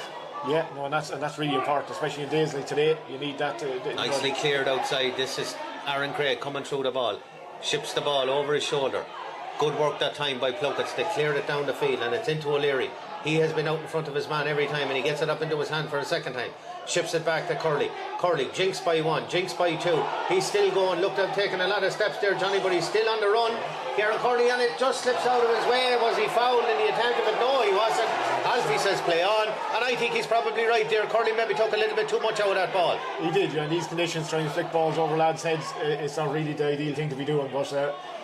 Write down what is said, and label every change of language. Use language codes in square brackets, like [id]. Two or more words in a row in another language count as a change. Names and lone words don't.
[en] Yeah, and that's really important, especially in days like today. You need that. Nicely cleared outside. This is Aaron Craig coming through the ball, ships the ball over his shoulder. Good work that time by Plunketts. They cleared it down the field, and it's into O'Leary. He has been out in front of his man every time, and he gets it up into his hand for a second time. Ships it back to Curley. Curley jinks by 1, jinks by 2. He's still going. Looked at taking a lot of steps there, Johnny, but he's still on the run. Kieran Curley, and it just slips out of his way. Was he fouled in the attempt of it? No, he wasn't. Alfie says play on, and I think he's probably right there. Curley maybe took a little bit too much out of that ball. He did, in these conditions, trying to flick balls over lads' heads, it's not really the ideal thing to be doing, but